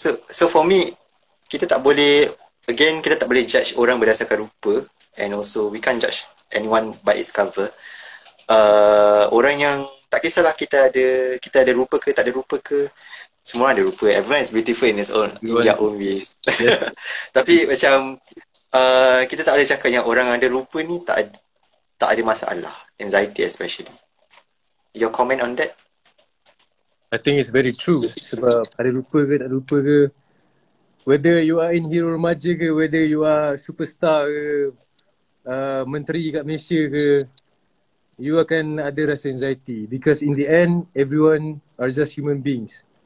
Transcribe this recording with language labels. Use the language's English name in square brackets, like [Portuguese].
[English] So for me, [Malay] kita tak boleh judge orang berdasarkan rupa, [English] and also we can't judge anyone by its cover. [Malay] Orang yang tak kisahlah kita ada rupa ke tak ada rupa ke, semua ada rupa. [English] Everyone is beautiful in their own ways. Yeah. [Malay] Tapi macam kita tak boleh cakap yang orang ada rupa ni tak ada masalah, anxiety especially. [English] Your comment on that? I think it's very true. [Malay] Sebab ada rupa ke [English] tak ada rupa ke, whether you are in hero remaja ke, whether you are superstar [Malay] ke, menteri kat Malaysia ke, [English] you [Malay] akan ada rasa [English] anxiety, because in the end everyone are just human beings.